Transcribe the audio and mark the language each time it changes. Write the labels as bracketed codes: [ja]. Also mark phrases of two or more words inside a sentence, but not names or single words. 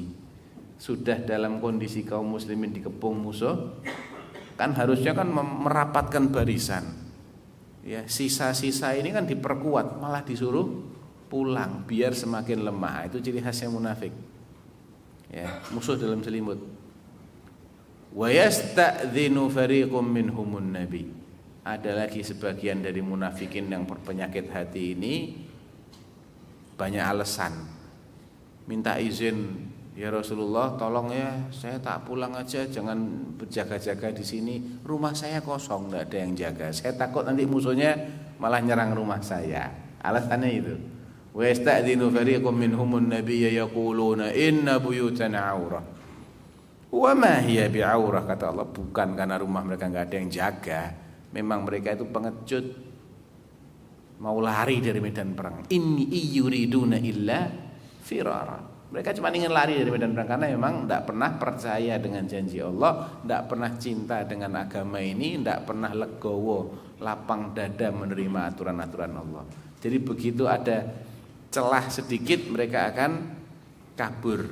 [id] Sudah dalam kondisi kaum muslimin dikepung musuh, kan harusnya kan merapatkan barisan. Ya, sisa-sisa ini kan diperkuat, malah disuruh pulang biar semakin lemah. Itu ciri khasnya munafik. Ya, musuh dalam selimut. [ar] ويستأذن فريق منهم النبي. [id] Ada lagi sebagian dari munafikin yang berpenyakit hati ini banyak alasan. Minta izin, [ar] يا رسول الله, [id] tolong ya, saya tak pulang aja, jangan berjaga-jaga di sini. Rumah saya kosong, enggak ada yang jaga. Saya takut nanti musuhnya malah nyerang rumah saya. Alasannya itu. [ar] ويستأذن فريق منهم النبي يقولون إن بيوتنا عورة. وما هي بعورة, [id] kata Allah, bukan karena rumah mereka enggak ada yang jaga, memang mereka itu pengecut, mau lari dari medan perang. [ar] إن يريدون إلا فرارا. [id] Mereka cuma ingin lari dari medan perang karena memang tidak pernah percaya dengan janji Allah, tidak pernah cinta dengan agama ini, tidak pernah legowo, lapang dada menerima aturan-aturan Allah. Jadi begitu ada celah sedikit mereka akan kabur.